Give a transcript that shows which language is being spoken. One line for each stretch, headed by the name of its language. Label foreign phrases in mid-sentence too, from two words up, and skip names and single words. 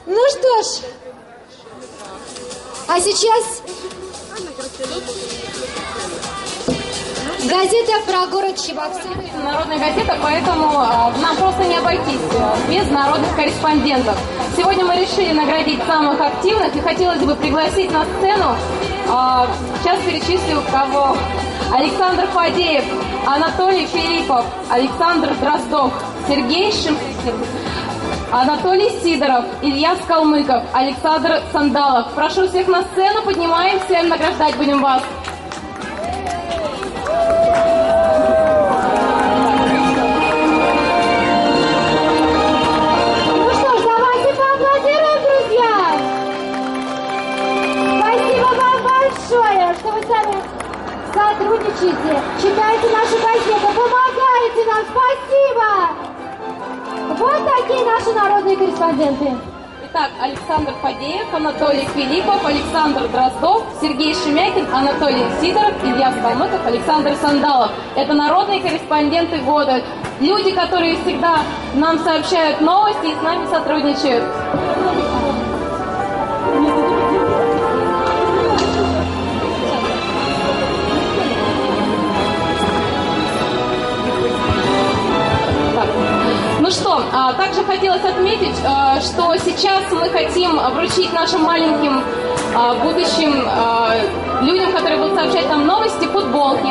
Russian: Ну что ж, а сейчас газета про город Чебоксары. Народная газета, поэтому нам просто не обойтись без народных корреспондентов. Сегодня мы решили наградить самых активных, и хотелось бы пригласить на сцену, сейчас перечислю кого: Александр Фадеев, Анатолий Филиппов, Александр Дроздов, Сергей Шимкин, Анатолий Сидоров, Илья Скалмыков, Александр Сандалов. Прошу всех на сцену, поднимаемся, награждать будем вас. Ну что ж, давайте поаплодируем, друзья! Спасибо вам большое, что вы сами сотрудничаете, читаете нашу газету, помогаете нам. Спасибо! Вот такие наши народные корреспонденты. Итак, Александр Фадеев, Анатолий Филиппов, Александр Дроздов, Сергей Шемякин, Анатолий Сидоров, Илья Скалмыков, Александр Сандалов. Это народные корреспонденты года. Люди, которые всегда нам сообщают новости и с нами сотрудничают. Ну что, также хотелось отметить, что сейчас мы хотим вручить нашим маленьким будущим людям, которые будут сообщать нам новости, футболки.